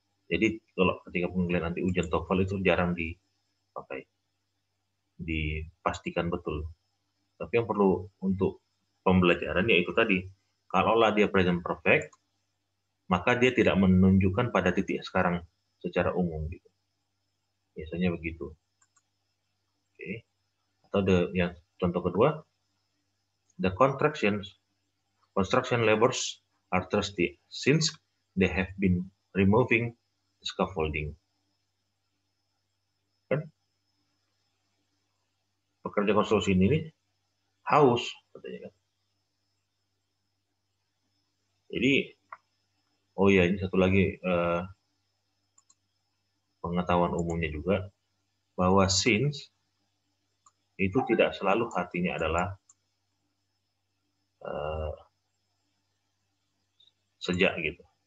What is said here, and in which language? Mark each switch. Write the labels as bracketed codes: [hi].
[id] Jadi kalau ketika pemilihan nanti ujian TOEFL itu jarang dipakai, dipastikan betul. Tapi yang perlu untuk pembelajaran yaitu tadi, kalaulah dia present perfect, maka dia tidak menunjukkan pada titik sekarang secara umum gitu. Biasanya begitu. Oke. Atau yang contoh kedua, [en] the construction labors are thirsty since they have been removing the scaffolding. [id] Kan? Pekerja konstruksi ini haus, katanya kan. Jadi, oh ya, ini satu lagi pengetahuan umumnya juga, bahwa since itu tidak selalu artinya adalah sejak gitu.